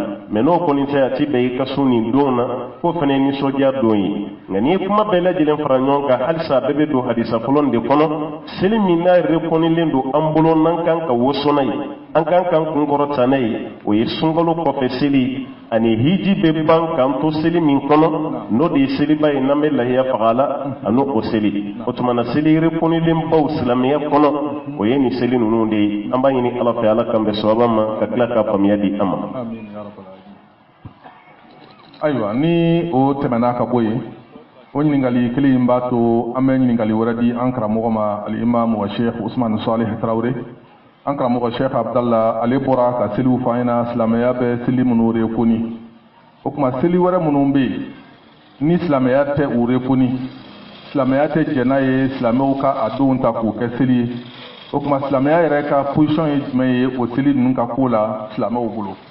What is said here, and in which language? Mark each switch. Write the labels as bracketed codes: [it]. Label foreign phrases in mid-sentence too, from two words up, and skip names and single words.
[bm] mɛ n'o kɔni tɛ a ti bɛn i ka sun nin don na k'o fana ye nisɔndiya don ye nka n'i ye kuma bɛɛ lajɛlen fara ɲɔgɔn kan halisa a bɛɛ bɛ don hadisa fɔlɔ nin de kɔnɔ seli min n'a rekɔnilen don an bolo n'an kan ka woso n'a ye an kan k'an kunkɔrɔ ta n'a ye o ye sunkalo kɔfɛ seli ani hiji bɛ ban k'an to seli min kɔnɔ n'o de ye seliba ye n'an bɛ lahiya faga la ani o seli o tuma na seli rekɔnilen baw silamɛya kɔnɔ o ye nin seli ninnu de ye an b'a ɲini ala fɛ ala kan bɛ sababa ma ka tila ka faamuya di an ma. Ayiwa ni o tɛmɛna ka bɔ yen o ɲininkali kelen in b'a to an bɛ ɲininkali wɛrɛ di an karamɔgɔ ma [ar] الإمام والشيخ [bm] Usman Salih Tarawele an karamɔgɔ sheikh Abdallah ale bɔra ka seliw fɔ an ɲɛna silamɛya bɛ seli minnu rekoni o tuma seli wɛrɛ minnu bɛ yen ni silamɛya tɛ u rekoni silamɛya tɛ jɛn n'a ye silamɛw ka a denw ta k'u kɛ seli ye o tuma silamɛya yɛrɛ ka position ye jumɛn ye o seli ninnu ka ko la silamɛw bolo.